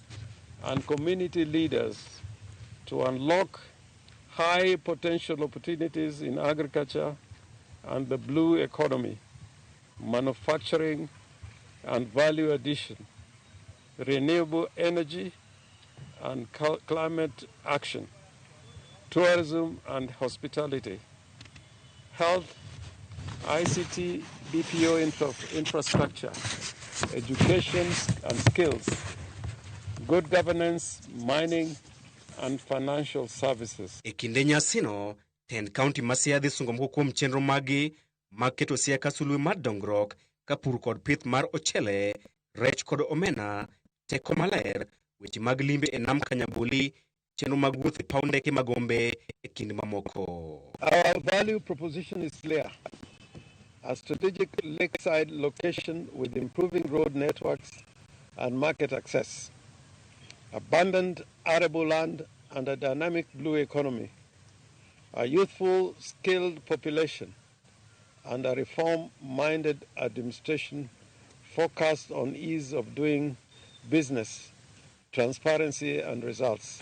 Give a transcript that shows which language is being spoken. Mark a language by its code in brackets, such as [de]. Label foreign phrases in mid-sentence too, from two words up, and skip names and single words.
[en] and community leaders to unlock high potential opportunities in agriculture and the blue economy, manufacturing and value addition, renewable energy and climate action, tourism and hospitality, health, ICT, BPO infrastructure, education and skills, good governance, mining, and financial services. [luo] E kinde nyasino, tend kaunti ma Siaya dhi sungo moko kuom chenro magi mag keto Siaya ka sulwe mar dongruok ka pur kod pith mar ochele, rech kod omena, teko maler, weche mag limbe e nam Kanyaboli, chenro mag wuoth e paw ndeke mag Gombe e kinde mamoko. [en] Our value proposition is clear. A strategic lakeside location with improving road networks and market access, abundant arable land and a dynamic blue economy, a youthful, skilled population, and a reform-minded administration focused on ease of doing business, transparency, and results.